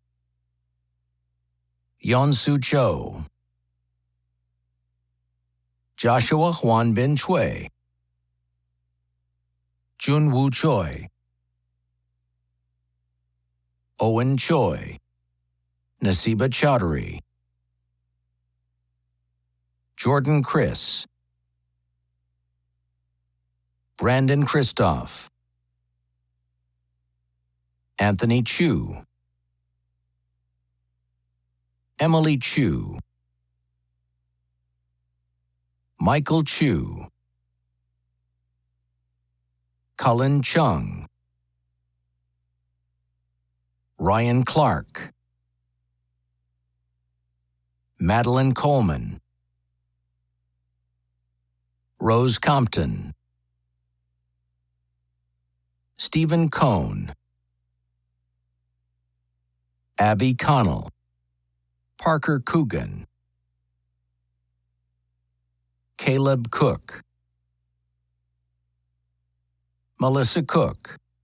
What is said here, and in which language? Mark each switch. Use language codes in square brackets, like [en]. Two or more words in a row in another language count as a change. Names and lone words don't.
[en] Yeonsu Cho, Joshua Hwan Bin Choi, Junwoo Choi, Owen Choi, Nasiba Chowdhury, Jordan Chris, Brandon Christoph, Anthony Chu, Emily Chu, Michael Chu, Cullen Chung, Ryan Clark, Madeline Coleman, Rose Compton, Stephen Cohn, Abby Connell, Parker Coogan, Caleb Cook, Melissa Cook,